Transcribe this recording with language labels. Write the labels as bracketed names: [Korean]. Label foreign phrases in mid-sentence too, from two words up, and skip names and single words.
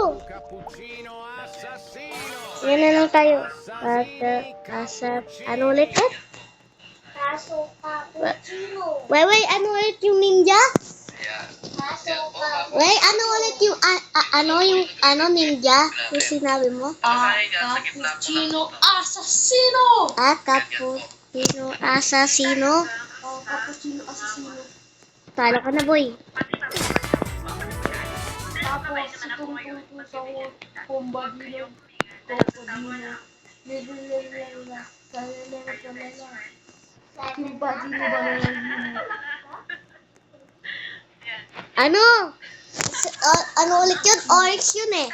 [Filipino] Cappuccino assassino. Ayan na lang tayo. Ano ulit eh? Kaso cappuccino. Wait, ano ulit yung ninja? Kaso cappuccino. Wait, ano ulit yung, ninja? Yung sinabi mo? Cappuccino assassino! Cappuccino assassino. Oh, cappuccino assassino. Talo ka na, boy. Tapos, itong tuto sa kumbadino, kokodino, nilililila, kalilila, kumbadino ba na lang? Ano? Ano ulit yun? Orange yun eh.